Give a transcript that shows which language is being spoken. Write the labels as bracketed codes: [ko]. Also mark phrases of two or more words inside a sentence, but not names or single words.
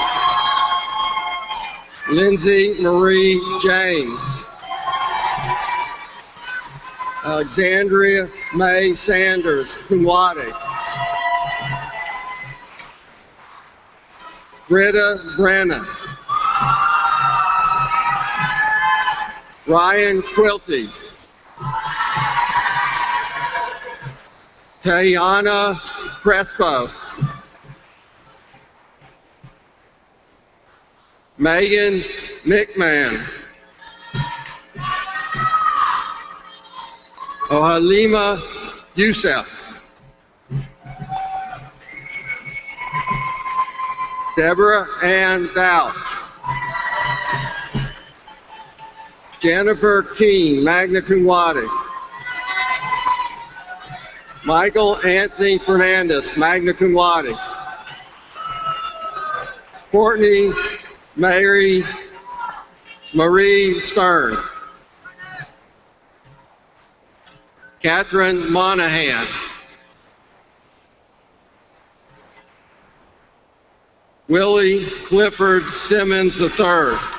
[en] Lindsay Marie James. Alexandria May Sanders, [la] cum laude. [en] Britta Brennan. Ryan Quilty. Tayana Crespo. Megan McMahon. Ohalima Youssef. Deborah Ann Dow. Jennifer Keene, [la] magna cum laude. [en] Michael Anthony Fernandez, [la] magna cum laude. [en] Courtney Mary Marie Stern. Catherine Monahan. Willie Clifford Simmons III.